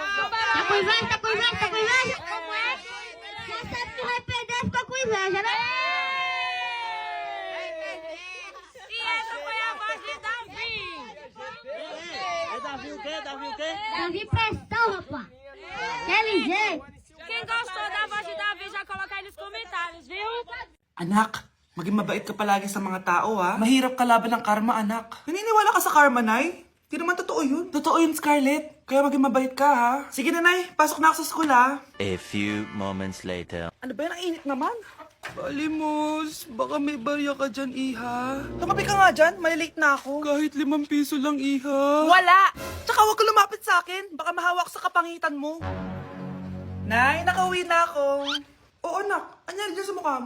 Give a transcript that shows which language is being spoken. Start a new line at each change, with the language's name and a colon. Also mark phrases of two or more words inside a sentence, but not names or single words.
Portuguese: Tá com inveja, tá com inveja, tá com inveja? Já sabe que vai perder, fica com inveja, né? E essa foi a voz de Davi. Davi prestão, rapaz. Quer ligeiro? Quem gostou da voz de Davi, já coloca aí nos comentários, viu?
Filipino: Anak, maging mabait ka palagi sa mga tao, ha? Mahirap kalaban ng karma, anak. Naniniwala ka sa karma, Nay? Di naman totoo yun. Totoo yun, Scarlett. Kaya maging mabait ka, ha? Sige na, Nay. Pasok na ako sa school, ha?
English: A few moments later.
Filipino: Ano ba yan? Ang init naman. Balimos, baka may barya ka dyan, Iha. Tumabi ka nga dyan. Malilate na ako. Kahit 5 piso lang, Iha. Wala! Tsaka huwag ka lumapit sa akin. Baka mahawak sa kapangitan mo. Nay, nakauwi na ako. Oo, anak. Anyari dyan sa mukha mo?